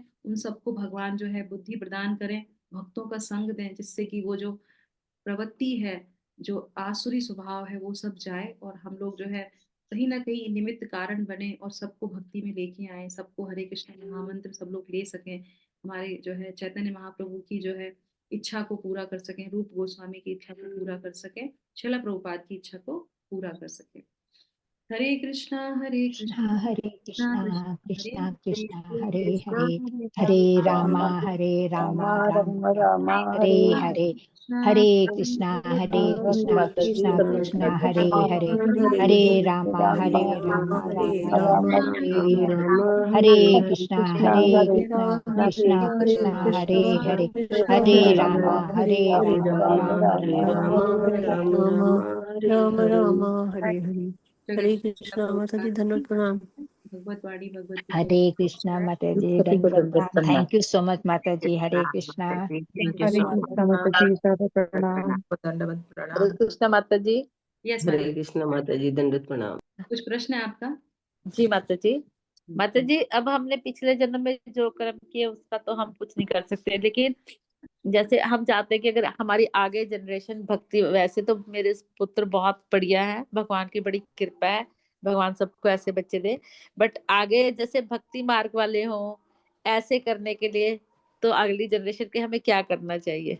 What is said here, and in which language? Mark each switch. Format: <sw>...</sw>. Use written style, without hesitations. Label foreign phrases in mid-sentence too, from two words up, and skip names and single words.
<hi>उन सबको भगवान जो है बुद्धि प्रदान करें, भक्तों का संग दें, जिससे कि वो जो प्रवृत्ति है, जो आसुरी स्वभाव है, वो सब जाए, और हम लोग जो है कहीं ना कहीं निमित्त कारण बने और सबको भक्ति में लेके आए, सबको हरे कृष्ण महामंत्र सब लोग ले सकें, हमारे जो है चैतन्य महाप्रभु की जो है इच्छा को पूरा कर सकें, रूप गोस्वामी की इच्छा को पूरा कर सकें, शिला प्रभुपाद की इच्छा को पूरा कर सकें।</hi> <sa>हरे कृष्णा हरे कृष्णा हरे कृष्णा कृष्णा कृष्णा कृष्णा हरे कृष्णा हरे, हरे कृष्णा हरे हरे हरे राम, रामा राम राम हरे हरे कृष्णा हरे कृष्णा हरे कृष्णा कृष्णा, कृष्णा कृष्णा हरे हरे हरे हरे रामा राम हरे हरे हरे कृष्णा कृष्णा कृष्णा हरे हरे हरे रामा राम राम राम हरे हरे।</sa> <hi>हरे कृष्णा माता जी, धन्यवाद, प्रणाम। भगवत वाणी भगवत हरे कृष्णा माता जी, दंडवत प्रणाम।</hi> <en>Thank you so much</en> <hi>माता जी।</hi> <en>हरे कृष्णा। Thank you</en> <sa>हरे</sa> <en>सो</en> <hi>कृष्णा माता जी, सारा प्रणाम। दंडवत</hi> <sa>हरे</sa> <hi>प्रणाम। कृष्णा माता जी। यस माता, हरे कृष्ण माता जी, दंडवत प्रणाम। कुछ प्रश्न है आपका? जी माता जी। माता जी, अब हमने पिछले जन्म में जो कर्म किए उसका तो हम कुछ नहीं कर सकते, लेकिन जैसे हम चाहते हैं कि अगर हमारी आगे जनरेशन भक्ति, वैसे तो मेरे पुत्र बहुत बढ़िया है, भगवान की बड़ी कृपा है, भगवान सबको ऐसे बच्चे दे, बट आगे जैसे भक्ति मार्ग वाले हों, ऐसे करने के लिए तो अगली जनरेशन के हमें क्या करना चाहिए?</hi>